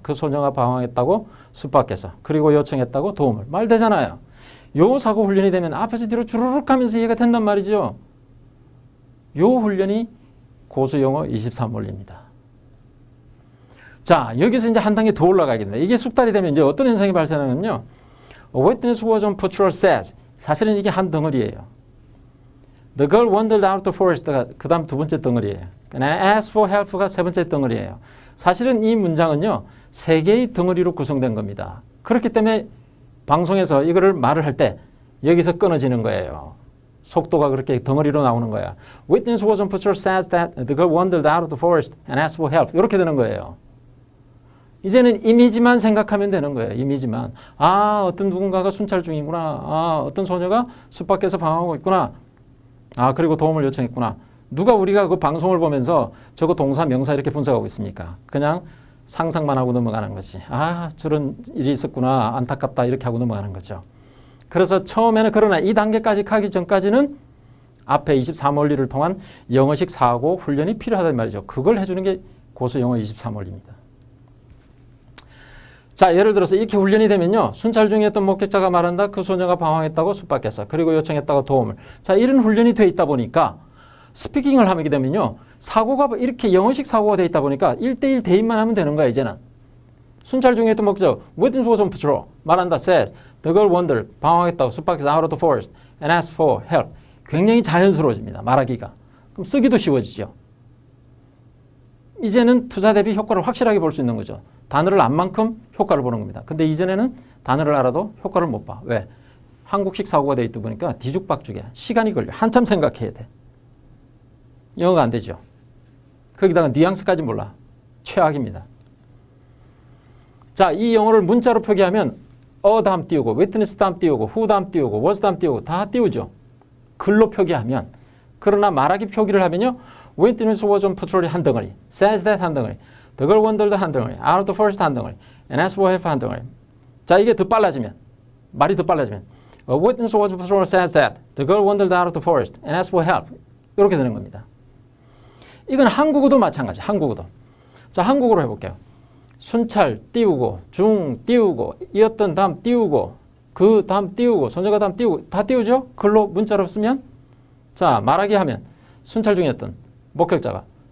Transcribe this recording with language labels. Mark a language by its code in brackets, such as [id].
[ko] 그 소녀가 방황했다고. 숲 밖에서. 그리고 요청했다고. 도움을. 말 되잖아요. 요 사고 훈련이 되면 앞에서 뒤로 주르륵 하면서 이해가 된단 말이죠. 요 훈련이 고수영어 23원리입니다. 자, 여기서 이제 한 단계 더 올라가겠네. 이게 숙달이 되면 이제 어떤 현상이 발생하냐면요. [en] A witness who was on patrol says. [ko] 사실은 이게 한 덩어리예요. [en] The girl wandered out the forest [ko] 가 그 다음 두 번째 덩어리예요. [en] And asked for help [ko] 가 세 번째 덩어리예요. 사실은 이 문장은요. 세 개의 덩어리로 구성된 겁니다. 그렇기 때문에 방송에서 이거를 말을 할 때 여기서 끊어지는 거예요. 속도가 그렇게 덩어리로 나오는 거야. [en] Witness was on patrol says that the girl wandered out of the forest and asked for help. [ko] 이렇게 되는 거예요. 이제는 이미지만 생각하면 되는 거예요. 이미지만. 아, 어떤 누군가가 순찰 중이구나. 아, 어떤 소녀가 숲 밖에서 방황하고 있구나. 아, 그리고 도움을 요청했구나. 누가 우리가 그 방송을 보면서 저거 동사, 명사 이렇게 분석하고 있습니까? 그냥 상상만 하고 넘어가는 거지. 아, 저런 일이 있었구나. 안타깝다. 이렇게 하고 넘어가는 거죠. 그래서 처음에는 그러나 이 단계까지 가기 전까지는 앞에 23원리를 통한 영어식 사고 훈련이 필요하단 말이죠. 그걸 해주는 게 고수영어 23원리입니다. 자, 예를 들어서 이렇게 훈련이 되면요. 순찰 중이었던 목격자가 말한다. 그 소녀가 방황했다고 숲 밖에서. 그리고 요청했다고 도움을. 자, 이런 훈련이 돼 있다 보니까 스피킹을 하게 되면요. 사고가 이렇게 영어식 사고가 돼 있다 보니까 1대1 대입만 하면 되는 거야, 이제는. 순찰 중이었던 목격자, [en] witness was on patrol. [ko] 말한다, [en] says. The girl wandered. [ko] 방황했다고 숲 밖에서 [en] out of the forest and asked for help. [ko] 굉장히 자연스러워집니다, 말하기가. 그럼 쓰기도 쉬워지죠. 이제는 투자 대비 효과를 확실하게 볼 수 있는 거죠. 단어를 안 만큼 효과를 보는 겁니다. 근데 이전에는 단어를 알아도 효과를 못 봐. 왜? 한국식 사고가 돼 있다 보니까 뒤죽박죽이야. 시간이 걸려. 한참 생각해야 돼. 영어가 안 되죠. 거기다가 뉘앙스까지 몰라. 최악입니다. 자, 이 영어를 문자로 표기하면 다음 띄우고 witness 다음 띄우고 who 다음 띄우고 was 다음 띄우고 다 띄우죠. 글로 표기하면. 그러나 말하기 표기를 하면요. [en] witness was on patrol [ko] 한 덩어리. [en] says that [ko] 한 덩어리. [en] The girl wandered [ko] 한 덩어리. [en] out of the forest 한 덩어리. and asked for help 한 덩어리. [ko] 자, 이게 더 빨라지면. 말이 더 빨라지면. [en] A witness was on patrol says that. The girl wandered out of the forest and asked for help. [ko] 이렇게 되는 겁니다. 이건 한국어도 마찬가지. 한국어도. 자, 한국어로 해볼게요. 순찰 띄우고 중 띄우고 이었던 다음 띄우고 그 다음 띄우고 소녀가 다음 띄우고 다 띄우죠? 글로 문자로 쓰면 자, 말하기 하면 순찰 중이었던 목격자가